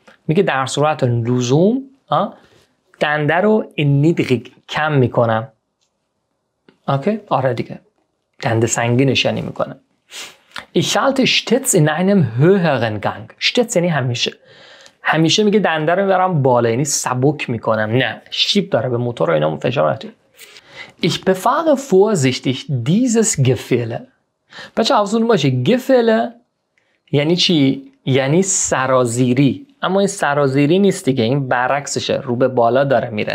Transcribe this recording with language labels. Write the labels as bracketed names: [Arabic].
[Persian] میگه در صورت لزوم دنده رو niedrig کم میکنم. اوکی؟ آره دیگه دنده سنگینش یعنی میکنم. [German] Ich schalte stets in einem höheren Gang. [Persian] stets یعنی همیشه. همیشه میگه دنده رو میبرم بالا، یعنی سبک میکنم. نه، شیب داره به موتور و اینا فشار نمیده. [German] Ich befahre vorsichtig dieses Gefälle. [Persian] بچه حواستون باشه Gefälle یعنی چی؟ یعنی سرازیری. اما این سرازیری نیست دیگه، این برعکسشه، رو به بالا داره میره.